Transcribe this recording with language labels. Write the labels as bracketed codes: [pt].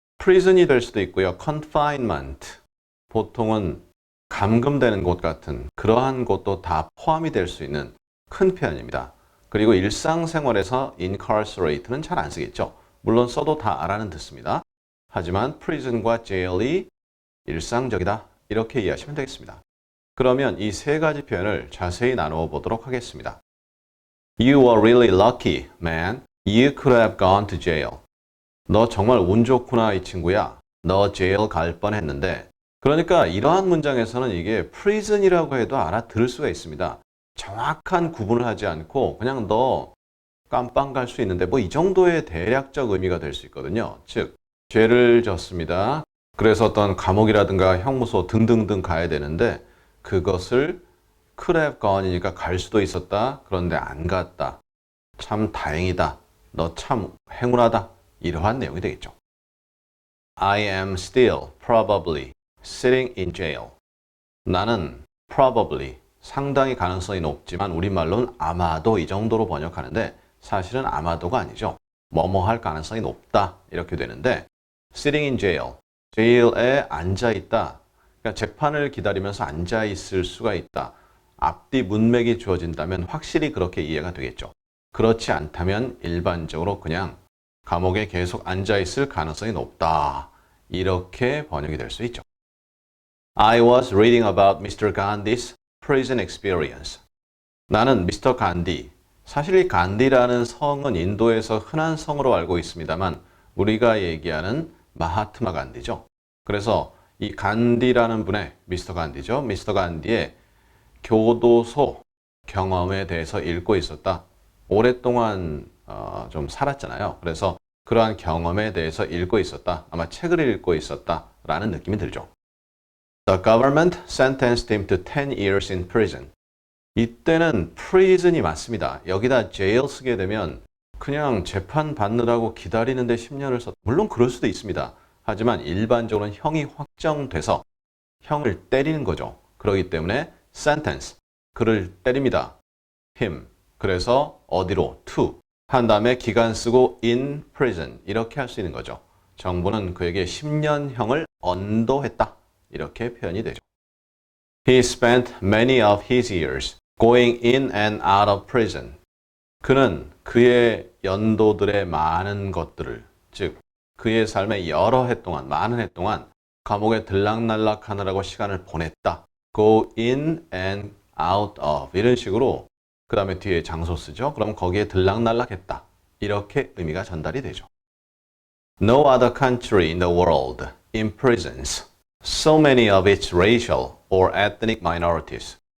[ko] prison이 될 수도 있고요. confinement, 보통은 감금되는 곳 같은 그러한 곳도 다 포함이 될 수 있는 큰 표현입니다. 그리고 일상생활에서 incarcerate는 잘 안 쓰겠죠. 물론 써도 다 알아는 듣습니다. 하지만 prison과 jail이 일상적이다, 이렇게 이해하시면 되겠습니다. 그러면 이 세 가지 표현을 자세히 나누어 보도록 하겠습니다. [en] You were really lucky, man. You could have gone to jail. [ko] 너 정말 운 좋구나, 이 친구야. 너 jail 갈 뻔했는데. 그러니까 이러한 문장에서는 이게 prison이라고 해도 알아들을 수가 있습니다. 정확한 구분을 하지 않고 그냥 너 깜빵 갈 수 있는데 뭐 이 정도의 대략적 의미가 될 수 있거든요. 즉 죄를 졌습니다. 그래서 어떤 감옥이라든가 형무소 등등등 가야 되는데 그것을 could have gone이니까 갈 수도 있었다. 그런데 안 갔다. 참 다행이다. 너 참 행운하다. 이러한 내용이 되겠죠. [en] I am still probably sitting in jail. [ko] 나는 probably, 상당히 가능성이 높지만 우리말로는 아마도 이 정도로 번역하는데 사실은 아마도가 아니죠. 뭐뭐 할 가능성이 높다, 이렇게 되는데 [en] sitting in jail, [ko] jail에 앉아있다. 그러니까 재판을 기다리면서 앉아있을 수가 있다. 앞뒤 문맥이 주어진다면 확실히 그렇게 이해가 되겠죠. 그렇지 않다면 일반적으로 그냥 감옥에 계속 앉아있을 가능성이 높다. 이렇게 번역이 될 수 있죠. [en] I was reading about Mr. Gandhi's prison experience. [ko] 나는 미스터 간디, 사실 이 간디라는 성은 인도에서 흔한 성으로 알고 있습니다만 우리가 얘기하는 마하트마 간디죠. 그래서 이 간디라는 분의, 미스터 간디죠. 미스터 간디의 교도소 경험에 대해서 읽고 있었다. 오랫동안 좀 살았잖아요. 그래서 그러한 경험에 대해서 읽고 있었다. 아마 책을 읽고 있었다 라는 느낌이 들죠. [en] The government sentenced him to 10 years in prison. [ko] 이때는 prison이 맞습니다. 여기다 jail 쓰게 되면 그냥 재판 받느라고 기다리는데 10년을 썼다. 물론 그럴 수도 있습니다. 하지만 일반적으로는 형이 확정돼서 형을 때리는 거죠. 그렇기 때문에 sentence, 그를 때립니다. him, 그래서 어디로, to 한 다음에 기간 쓰고 in prison, 이렇게 할 수 있는 거죠. 정부는 그에게 10년형을 언도했다. 이렇게 표현이 되죠. [en] He spent many of his years going in and out of prison. [ko] 그는 그의 연도들의 많은 것들을, 즉 그의 삶의 여러 해 동안, 많은 해 동안 감옥에 들락날락 하느라고 시간을 보냈다. [en] Go in and out of, [ko] 이런 식으로 그 다음에 뒤에 장소 쓰죠. 그럼 거기에 들락날락 했다. 이렇게 의미가 전달이 되죠. [en] No other country in the world imprisons so many of its racial or ethnic minorities.